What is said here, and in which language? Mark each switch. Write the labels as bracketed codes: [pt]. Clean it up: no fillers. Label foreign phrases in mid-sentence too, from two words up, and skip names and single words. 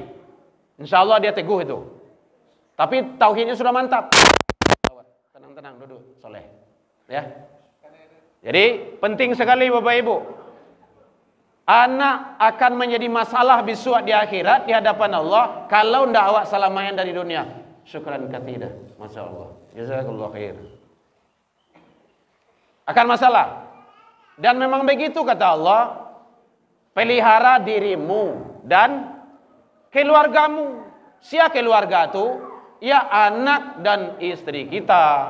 [id] Insyaallah dia teguh itu. Tapi tauhidnya sudah mantap. Tenang-tenang duduk soleh. Ya. Jadi penting sekali Bapak Ibu. Anak akan menjadi masalah besok di akhirat di hadapan Allah kalau [min] ndak awak salamayan dari dunia. [ar] شكرا كثيرا. ما شاء الله. جزاك الله خيرا. [id] Akan masalah. Dan memang begitu kata Allah, pelihara dirimu dan keluargamu. Siapa keluarga itu? Ya anak dan istri kita.